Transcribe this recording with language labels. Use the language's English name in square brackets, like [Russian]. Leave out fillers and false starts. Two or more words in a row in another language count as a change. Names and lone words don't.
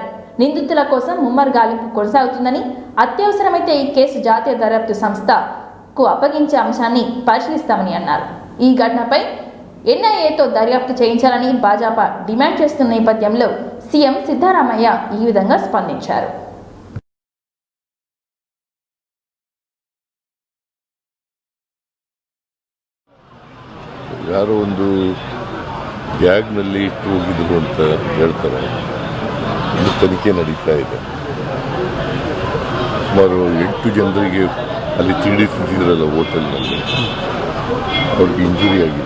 [Telugu] నిందితుల కోసం ముమ్మర గాలింపు కొనసాగుతుందని, అత్యవసరమైతే ఈ కేసు జాతీయ దర్యాప్తు సంస్థకు అప్పగించే అంశాన్ని పరిశీలిస్తామని అన్నారు. ఈ ఘటనపై ఎన్ఐఏతో దర్యాప్తు చేయించాలని భాజపా డిమాండ్ చేస్తున్న నేపథ్యంలో సీఎం సిద్ధరామయ్య ఈ విధంగా స్పందించారు. [Kannada] ಯಾರೋ ಒಂದು ಬ್ಯಾಗ್ನಲ್ಲಿ ಇಟ್ಟು ಹೋಗಿದ್ರು ಅಂತ ಹೇಳ್ತಾರೆ. ಇದು ತನಿಖೆ ನಡೀತಾ ಇದೆ. ಸುಮಾರು 8 ಜನರಿಗೆ ಅಲ್ಲಿ ತಿಂಡಿ ತಿಂದಿದ್ರಲ್ಲ ಹೋಟೆಲ್ನಲ್ಲಿ, ಅವ್ರಿಗೆ ಇಂಜುರಿ ಆಗಿದೆ.